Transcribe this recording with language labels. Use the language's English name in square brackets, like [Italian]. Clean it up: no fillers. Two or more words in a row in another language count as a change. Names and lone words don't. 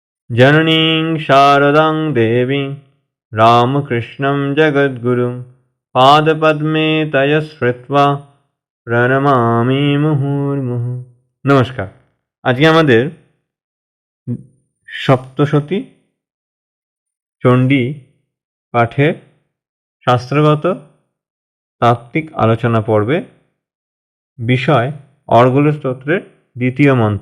[Sanskrit] जननीं शारदां देवीं रामकृष्णं जगद्गुरुं पादपद्मे तय श्रुत्वा প্রণমামি মুহুর্মুহু। নমস্কার। [Bangla] আজকে আমাদের সপ্তশতী চণ্ডী পাঠের শাস্ত্রগত তাত্ত্বিক আলোচনা পর্বে বিষয় অর্গল স্তোত্রের দ্বিতীয় মন্ত্র।